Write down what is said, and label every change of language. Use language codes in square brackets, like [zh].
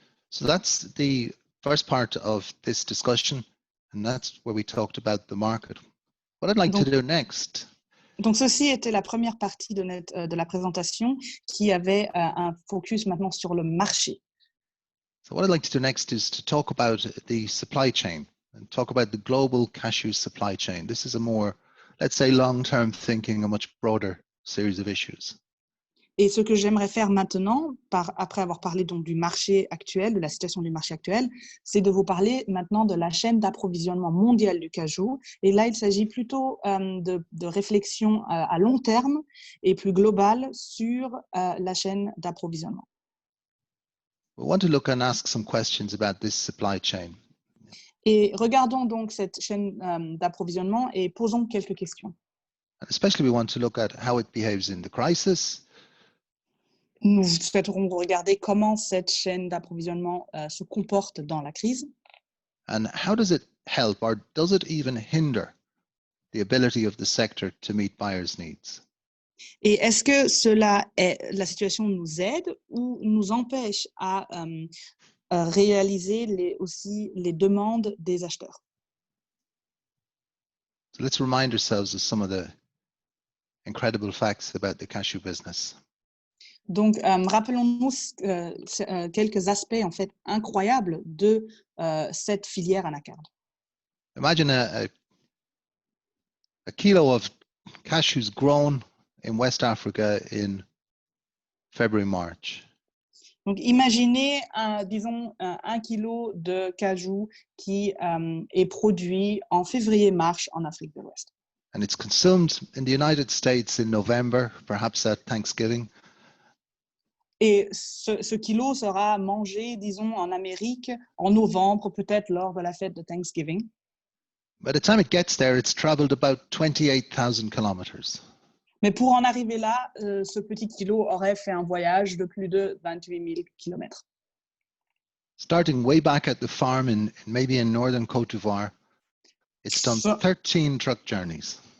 [en] So that's the first part of this discussion, and that's where we talked about the market. What I'd like to do next. [fr] Donc, ceci était la première partie de la présentation qui avait un focus maintenant sur le marché. [en] So what I'd like to do next is to talk about the supply chain and talk about the global cashew supply chain. This is a more, let's say, long-term thinking, a much broader series of issues. [fr] Et ce que j'aimerais faire maintenant, après avoir parlé donc du marché actuel, de la situation du marché actuel, c'est de vous parler maintenant de la chaîne d'approvisionnement mondiale du cajou. Et là, il s'agit plutôt de réflexion à long terme et plus globale sur la chaîne d'approvisionnement. [en] We want to look and ask some questions about this supply chain. [fr] Et regardons donc cette chaîne d'approvisionnement et posons quelques questions. [en] And especially, we want to look at how it behaves in the crisis. [fr] Nous souhaiterons regarder comment cette chaîne d'approvisionnement se comporte dans la crise. [en] And how does it help, or does it even hinder, the ability of the sector to meet buyers' needs? [fr] Et est-ce que la situation nous aide ou nous empêche à réaliser aussi les demandes des acheteurs? [en] So let's remind ourselves of some of the incredible facts about the cashew business. [fr] Donc, rappelons-nous quelques aspects en fait incroyables de cette filière anacarde. [en] Imagine a kilo of cashews grown in West Africa in February, March. [fr] Donc, imaginez, disons, 1 kilo de cajou qui est produit en février-mars en Afrique de l'Ouest. [en] And it's consumed in the United States in November, perhaps at Thanksgiving. [fr] Et ce kilo sera mangé, disons, en Amérique en novembre, peut-être lors de la fête de Thanksgiving. [en] By the time it gets there, it's traveled about 28,000 kilometers. [fr] Mais pour en arriver là, ce petit kilo aurait fait un voyage de plus de 28 000 kilomètres. [en] Starting way back at the farm maybe in northern Côte d'Ivoire, it's done 13 truck journeys.